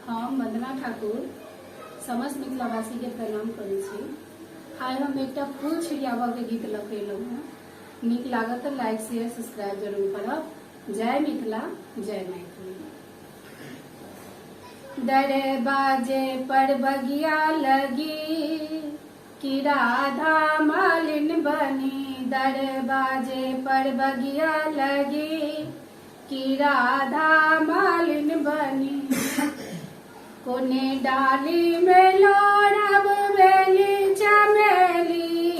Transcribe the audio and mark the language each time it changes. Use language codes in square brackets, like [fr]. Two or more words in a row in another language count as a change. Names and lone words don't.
[mai] हम वंदना ठाकुर समस्त मिथिलावासी के प्रणाम करै छी। आइ हम एकटा फूल छिड़ियाबा के गीत लखेलहुँ हैं। नीक लागत तो [en] like share subscribe [mai] जरूर करब। जय मिथिला जय मैथिली। दरवाजे पर बगिया लगी कि राधा मालिन बनी। दरवाजे पर बगिया लगी कि राधा मालिन बनी। कोने डाली में लोढ़ब बेली चमेली।